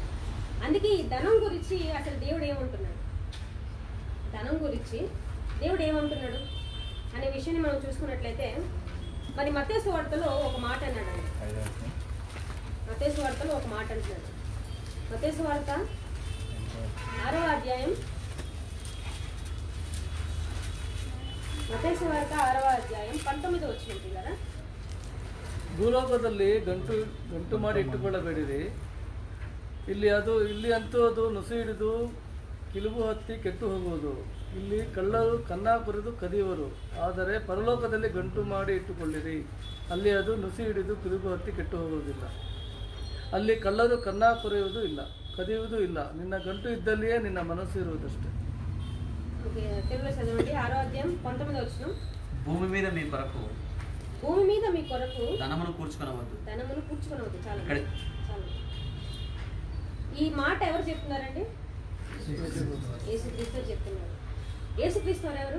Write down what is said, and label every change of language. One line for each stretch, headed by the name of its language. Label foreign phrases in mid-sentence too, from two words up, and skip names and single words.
Telugu: అందుకే ఈ ధనం గురించి అసలు దేవుడు ఏమంటున్నాడు, ధనం గురించి దేవుడు ఏమంటున్నాడు అనే విషయాన్ని మనం చూసుకున్నట్లయితే, మరి మత్తయి సువార్తలో ఒక మాట అన్నాడండి. మత్తయి సువార్తలో ఒక మాట అంటున్నాడు. మత్తయి సువార్త 6వ అధ్యాయం, మత్తయి సువార్త 6వ అధ్యాయం 19వ వచనం కదా.
Kannada: ಭೂಲೋಕದಲ್ಲಿ ಗಂಟು ಮಾಡಿ ಇಟ್ಟುಕೊಳ್ಳಬೇಡಿರಿ. ಇಲ್ಲಿ ಅಂತೂ ಅದು ನುಸಿ ಹಿಡಿದು ಕಿಲುಬು ಹತ್ತಿ ಕೆಟ್ಟು ಹೋಗುವುದು. ಇಲ್ಲಿ ಕಳ್ಳರು ಕನ್ನ ಕೊರೆದು ಕದಿಯುವರು. ಆದರೆ ಪರಲೋಕದಲ್ಲಿ ಗಂಟು ಮಾಡಿ ಇಟ್ಟುಕೊಳ್ಳಿರಿ. ಅಲ್ಲಿ ಅದು ನುಸಿ ಹಿಡಿದು ಕಿಲುಬು ಹತ್ತಿ ಕೆಟ್ಟು ಹೋಗುವುದಿಲ್ಲ. ಅಲ್ಲಿ ಕಳ್ಳರು ಕನ್ನ ಕೊರೆಯುವುದು ಇಲ್ಲ, ಕದಿಯುವುದು ಇಲ್ಲ. ನಿನ್ನ ಗಂಟು ಇದ್ದಲ್ಲಿಯೇ ನಿನ್ನ ಮನಸ್ಸು ಇರುವುದಷ್ಟೇ.
Telugu: తెలుగులో చదవండి. 6వ అధ్యాయం 19వ వచనం. భూమి మీద మీ కొరకు ధనమును కూర్చుకొనవద్దు. చాలా. ఈ మాట ఎవరు చెప్తున్నారండి? యేసుక్రీస్తు చెప్తున్నారు. యేసుక్రీస్తు ఎవరు?